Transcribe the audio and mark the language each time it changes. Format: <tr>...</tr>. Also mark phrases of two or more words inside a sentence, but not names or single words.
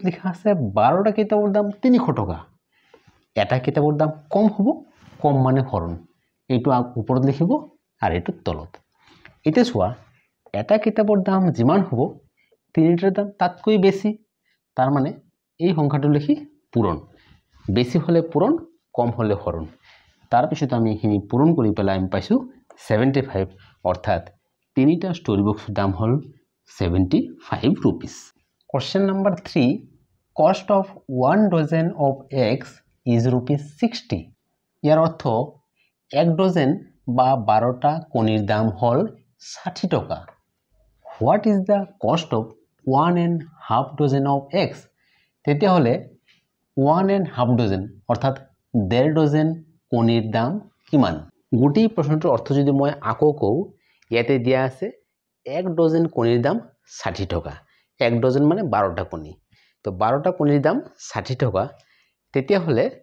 <as>লিখা আছে 12টা কিতাপৰ দাম 300 টকা এটা কিতাপৰ দাম কম হ'ব কম মানে হৰণ এইটো ওপৰত লিখিব আৰু এইটো তলত এতিয়া চোৱা এটা কিতাপৰ দাম যিমান হ'ব তিনিটাৰ দাম তাতকৈ বেছি তাৰ মানে এই সংখ্যাটো লিখি পূৰণ বেছি হলে পূৰণ কম হলে হৰণ তাৰ পিছত আমি এখিনি পূৰণ কৰি পেলাই আমি পাইছো 75 অৰ্থাৎ তিনিটা</as> <en>story boxৰ</en> <as>দাম হল</as> <en>75 rupees question number 3 cost of 1 dozen of eggs is rupees 60</en> <as>ইয়াৰ অৰ্থ 1 ডজন বা 12টা কণীৰ দাম হল 60 টকা</as> <en>what is the cost of 1.5 dozen of eggs</en> <as>তেতিয়া হলে 1.5 dozen অৰ্থাৎ 1.5 ডজন কণীৰ দাম কিমান গুটি প্ৰশ্নটোৰ অৰ্থ যদি মই আকৌ কও ইয়াতে দিয়া আছে 1 ডজন কণীৰ দাম 60 টকা 1 ডজন মানে 12টা কণী তো 12টা কণীৰ দাম 60 টকা তেতিয়া হলে</as>